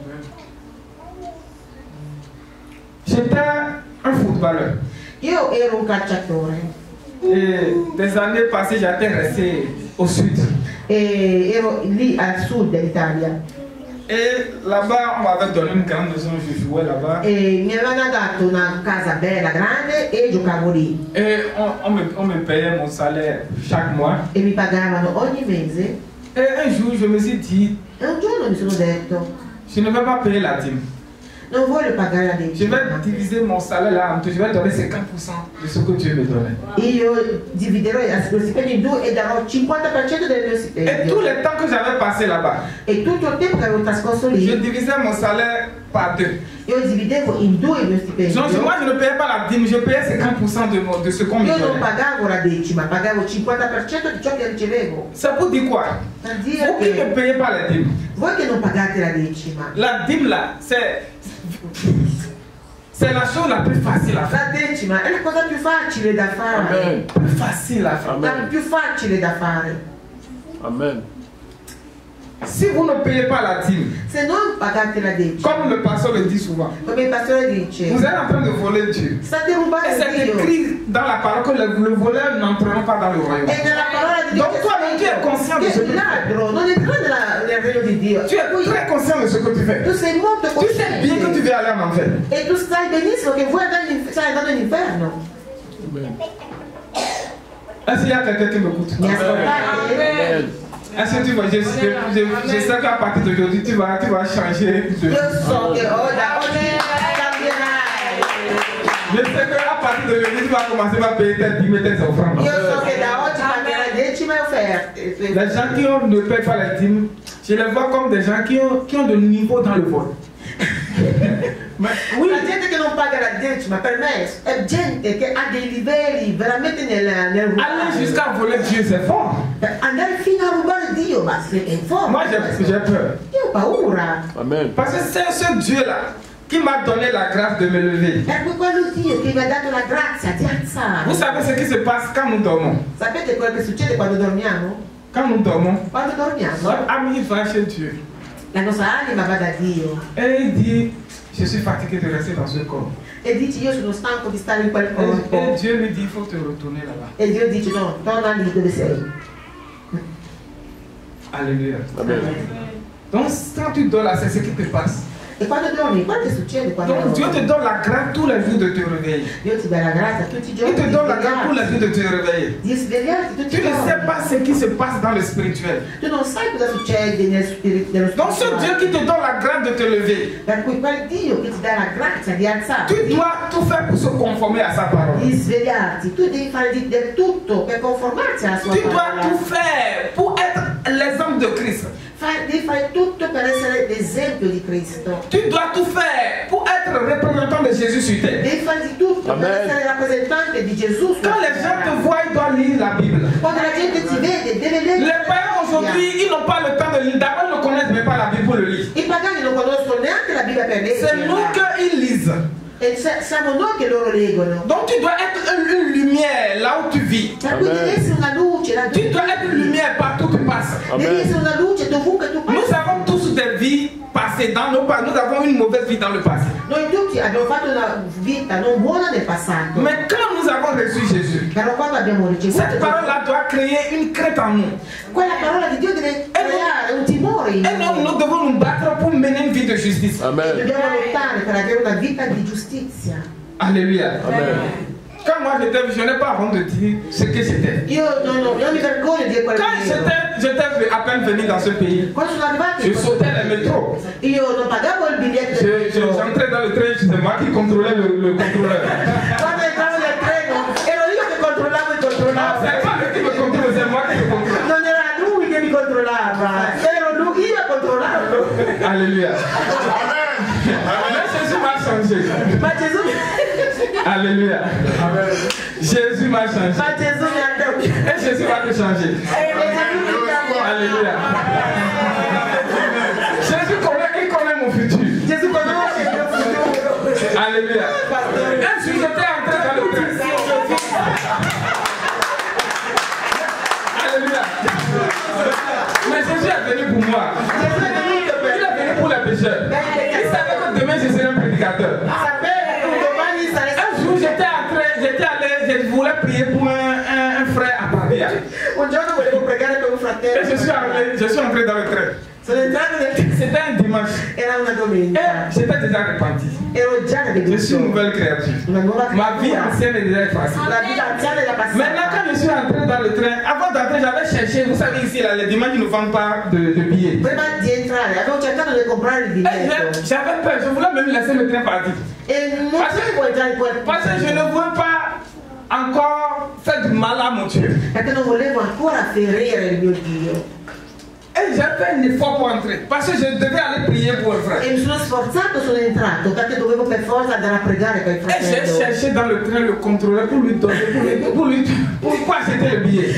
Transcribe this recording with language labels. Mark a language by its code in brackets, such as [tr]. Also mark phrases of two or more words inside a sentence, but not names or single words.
[fr] J'étais un footballeur. [it] Io ero un calciatore [fr] Et des années passées, j'étais resté au sud. [it] e ero lì al sud dell'Italia [fr] Et là-bas, on m'avait donné une grande maison, je jouais là-bas. [it] e mi avevano dato una casa bella, grande e giocavo lì [fr] Et on me payait mon salaire chaque mois. [it] e mi pagavano ogni mese. [fr] Et un jour, je me suis dit, [it] E un giorno mi sono detto, [fr] je ne vais pas payer la dîme. [it] non voglio pagare la [fr] Je [it] decima. [fr] vais diviser mon salaire là, je vais donner 50% de ce que Dieu me donne. [it] Io dividerò lo stipendio in due e darò il 50% del mio [fr] Et [it] stipendio. [fr] tout le temps que j'avais passé là-bas, [it] E tutto il tempo che avevo trascorso [fr] je [it] lì, [fr] divisais mon salaire par deux. [it] io dividevo in due il mio stipendio. [fr] Donc moi je ne payais pas la dîme, je payais 50% de ce qu'on me [it] Io non [fr] donnait. [it] pagavo la decima, pagavo il 50% di ciò che ricevevo. [fr] C'est pour dire quoi? [it] Per dire [fr] Vous qui ne [it] che [fr] payez pas la dîme, [it] voi che non pagate la decima, [fr] la dîme là, c'est la chose la plus facile à faire. [it] la decima è la cosa più facile da fare. Amen. [fr] Plus facile à faire. [it] La Amen. più facile da fare. Amen. [fr] Si vous ne payez pas la dîme, [it] Se non pagate la decima, [fr] comme le pasteur le dit souvent, [it] come il pastore dice, [fr] vous êtes en train de voler Dieu. [it] state [fr] Et [it] rubando [fr] c'est [it] Dio. [fr] écrit dans la parole que le voleur n'entrera pas dans le royaume. [it] E nella parola di Dio [fr] Donc toi, tu es conscient de ce [it] che [fr] que [it] il [fr] tu fais. [it] ladro non entra nel regno di Dio. [fr] Tu es très conscient de ce que tu fais. Tu [it] sei molto [fr] Tu sais bien que tu [it] cosciente [fr] vas aller en enfer. [it] e tu sai benissimo che vuoi andare stai andando in inferno. Amen. [fr] Est-ce qu'il y a quelqu'un qui m'écoute? [it] Mi ascoltate? Amen. [fr] Est-ce que tu vas, je sais qu'à partir d'aujourd'hui, tu vas changer de... [it] Io so che da oggi cambierai. [fr] Je sais qu'à partir d'aujourd'hui, tu vas commencer à payer tes dîmes et tes offrandes. [it] Io so che da oggi pagherai decime offerte. [fr] Les gens qui ne paient pas les dîmes, je les vois comme des gens qui ont de niveau dans le vol. Mais oui, [it] La gente che non paga la decima per me è gente che ha dei livelli veramente nel [fr] aller [it] rubare. [fr] jusqu'à voler Dieu, c'est fort. [it] Andare fino a rubare Dio, ma è [fr] Moi, [it] forte. [fr] j'ai peur. [it] Io ho paura. Amen. [fr] Parce que c'est ce Dieu-là qui m'a donné la grâce de me lever. [it] È quello Dio che mi ha dato la grazia di alzare. [fr] Vous savez ce qui se passe quand nous dormons? [it] Sapete quello che succede quando dormiamo? [fr] Quand nous dormons, [it] Quando dormiamo, [fr] notre ami va chez Dieu. [it] la nostra anima va da Dio [fr] Et il dit, je suis fatigué de rester dans ce corps. [it] e dice io sono stanco di stare in quel [fr] Et [it] corpo. [fr] Dieu lui dit, il faut te retourner là-bas. [it] E Dio dice no, torna lì dove sei. [fr] Alléluia. [it] Amen. [fr] Donc quand tu dors là, c'est ce qui te passe. [it] E quando dormi, quello che succede quando [fr] Donc Dieu te [it] dormi? [fr] donne la grâce tous les jours de te réveiller. [it] Dio ti dà la grazia tutti i [fr] Il [it] giorni [fr] te [it] di [fr] donne la grâce tous les jours de te [it] svegliarti. [fr] réveiller. [it] Di svegliarti tutti [fr] Tu [it] i [fr] ne sais [it] giorni. [fr] pas ce qui se passe dans le spirituel. [it] Tu non sai cosa succede nello [fr] Donc ce Dieu [it] spirituale. [fr] qui te donne la grâce de te lever, [it] Per cui quel Dio che ti dà la grazia di [fr] tu [it] alzarti, [fr] dois tout faire pour se conformer à sa parole. [it] di svegliarti, tu devi fare del tutto per conformarti alla sua [fr] Tu dois [it] parola. [fr] tout faire pour être l'exemple de Christ. [it] Devi fare tutto per essere l'esempio di Cristo. [fr] Tu dois tout faire pour être représentant de Jésus sur terre. [it] Devi fare di tutto Amen. per essere rappresentante di Gesù. [fr] Quand les gens te voient, ils doivent lire la Bible. [it] Quando la gente ti vede, deve leggere. [fr] Les païens aujourd'hui, ils n'ont pas le temps de lire. D'abord, ils ne connaissent même pas la Bible pour le lire. [it] I pagani non conoscono neanche la Bibbia per [fr] C'est nous [it] leggerla. [fr] qu'ils lisent. [it] E siamo noi che loro leggono. [fr] Donc tu dois être une lumière là où tu vis. [it] Per cui Amen. devi essere una luce là [fr] Tu dois être une lumière partout où tu passes. [it] Devi Amen. essere una luce dovunque tu [fr] Nous [it] passi. [fr] avons tous des vies passées dans nos passés. Nous avons une mauvaise vie dans le passé. [it] Noi tutti abbiamo fatto una vita non buona nel passato. [fr] Mais quand nous avons reçu Jésus, [it] Però quando abbiamo ricevuto [fr] cette parole-là doit créer une crainte en nous. [it] quella parola di Dio deve creare un timore in [fr] Et [it] noi. [fr] nous devons nous battre pour mener une vie de justice. [it] Amen. Dobbiamo lottare per avere una vita di giustizia. Alléluia. Amen. [fr] Quand moi j'étais, je n'ai pas honte de dire ce que c'était. [it] Io non mi vergogno di dire quello [fr] Quand [it] che ero. [fr] j'étais à peine venu dans ce pays, [it] Quando sono arrivata [fr] je sautais les métros. [it] io non pagavo il biglietto del metro. [fr] J'entrais dans le train, c'est moi qui contrôlais le contrôleur. [it] Quando entravo nel treno ero io che controllavo il [fr] Non, [it] controllavo. [fr] c'est pas lui qui me contrôle, c'est moi qui le contrôle. [it] Non era lui che mi controllava, ero lui io a controllarlo. [fr] Alléluia. Mais Jésus m'a changé. [it] Ma Gesù mi [fr] Alléluia. Jésus m'a changé. [it] ma Gesù mi ha cambiato. [fr] Et Jésus va te changer. [it] E Gesù mi ha cambiato. Alléluia. [fr] Jésus il connaît mon futur. [it] Gesù conosce il mio futuro. Alléluia. Pastore. [fr] Et si j'étais entré dans le train. Alléluia. Mais Jésus est venu pour moi. [it] Gesù è venuto [fr] Il [it] per [fr] est venu pour les pécheurs. Il savait que demain je serai un prédicateur. [it] sapere che un domani sarei [fr] Un jour j'étais allé, je voulais prier pour un frère à Pavia. [it] un giorno volevo pregare per un [fr] Et [it] fratello. [fr] je suis entré dans le train. [it] Sono entrato nel [fr] C'était un dimanche. [it] era una [fr] Et [it] domenica. [fr] j'étais déjà repenti. [it] Ero già [fr] Je suis une [it] venuto. [fr] nouvelle créature. [it] Una nuova [fr] Ma vie [it] creatura. [fr] ancienne est déjà effacée. [it] La vita anziana era [fr] Maintenant, [it] passata. [fr] quand je suis entré dans le train, avant d'entrer, j'avais cherché. Vous savez, ici, là, les dimanches, ils ne vendent pas de billets. [it] Prima di entrare avevo cercato per comprare il [fr] Et [it] biglietto. [fr] j'avais peur, je voulais même laisser le train partir. [it] E non potevo entrare in quel [fr] Parce que je ne veux pas encore faire du mal à mon Dieu. [it] perché non volevo ancora ferire il mio Dio. [fr] Et j'ai fait un effort pour entrer. Parce que je devais aller prier pour un frère. [it] E mi sono sforzato, sono entrato perché dovevo per forza andare a pregare per il [fr] Et j'ai [it] fratello. [fr] cherché dans le train le contrôleur pour lui donner, pour pas acheter le billet.